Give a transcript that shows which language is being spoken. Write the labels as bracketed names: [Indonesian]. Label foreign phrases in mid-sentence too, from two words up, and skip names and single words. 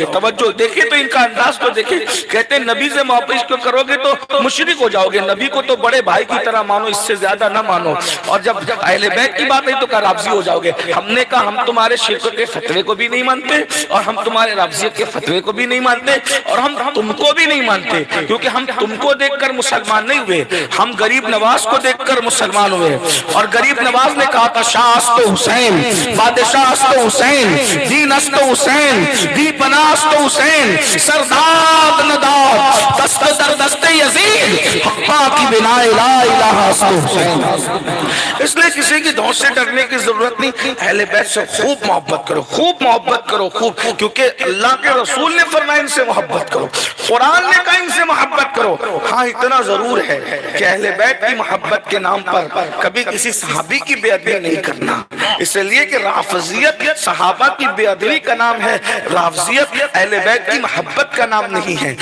[Urdu] توجہ دیکھیں تو ان کا انداز تو دیکھیں، کہتے ہیں نبی سے محبت کرو گے تو مشرک ہو جاؤ گے، نبی کو تو بڑے بھائی کی طرح مانو، اس سے زیادہ نہ مانو، اور جب اہل بیت کی بات آئی تو کہا رافضی ہو جاؤ گے۔ ہم نے کہا ہم تمہارے شرک کے فتوے کو بھی نہیں مانتے اور ہم تمہارے رافضیت کے فتوے کو بھی نہیں مانتے اور ہم تم کو بھی نہیں مانتے، کیونکہ ہم تم کو دیکھ کر مسلمان نہیں ہوئے، ہم غریب نواز کو دیکھ کر مسلمان ہوئے، اور غریب نواز نے کہا تھا [Persian] شاہ است حسین، بادشاہ است حسین، دین است حسین، دی پناہ است حسین، سرداد نداد دست در دست یزید، حقا کی بنا لا الہ است حسین۔ [Urdu] اس لیے کسی کی دھوس سے ڈرنے کی ضرورت نہیں، اہل بیت سے خوب محبت کرو، خوب محبت کرو، خوب، کیونکہ اللہ کے رسول نے فرمایا ان سے محبت کرو، قرآن نے کہا ان سے محبت کرو۔ ہاں اتنا ضرور ہے کہ اہل بیت کی محبت کے نام پر کبھی کسی صحابی کی بے ادبی نہیں کرنا، اس لیے کہ رافضیت صحابہ کی بے ادبی کا نام ہے، رافضیت اہل بیت کی محبت کا نام نہیں ہے۔